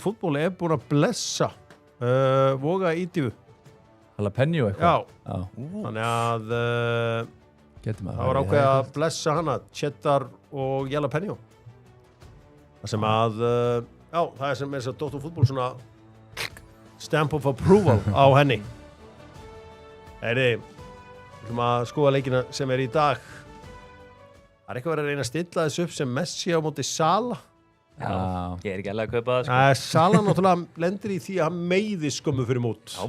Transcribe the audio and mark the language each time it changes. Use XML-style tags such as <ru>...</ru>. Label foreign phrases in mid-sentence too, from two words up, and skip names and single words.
<is>Fútból búin að blessa Voga ídýfu. Jalapeno eitthvað? Já. Þannig að það var ákveðið að blessa hana, cheddar og jalapeno. Það sem að, það er sem að Dr. Fútból svona</is> <en>stamp of approval</en> <is>á henni. Við ætlum að skoða leikina sem í dag. Það eitthvað verið að reyna að stilla þessu upp sem Messi á móti Sala. Já, ég ekki alveg að kaupa það, sko. Sala náttúrulega lendir í því að hann meiði skömmu fyrir mót. Já.</is>